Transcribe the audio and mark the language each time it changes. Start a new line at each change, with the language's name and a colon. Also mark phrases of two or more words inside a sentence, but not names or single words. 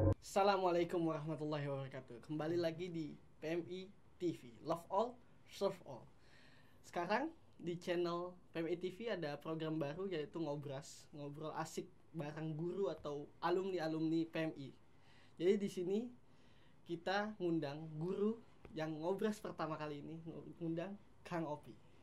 Arabic: السلام عليكم ورحمة الله وبركاته.
Indonesian: Kembali lagi di PMI TV,
English: Love All, Serve All.
Indonesian: Sekarang di channel PMI TV ada program baru yaitu Ngobras, ngobrol asik bareng guru atau alumni-alumni PMI. Jadi di sini kita ngundang guru yang ngobras pertama kali ini, ngundang Kang Opi.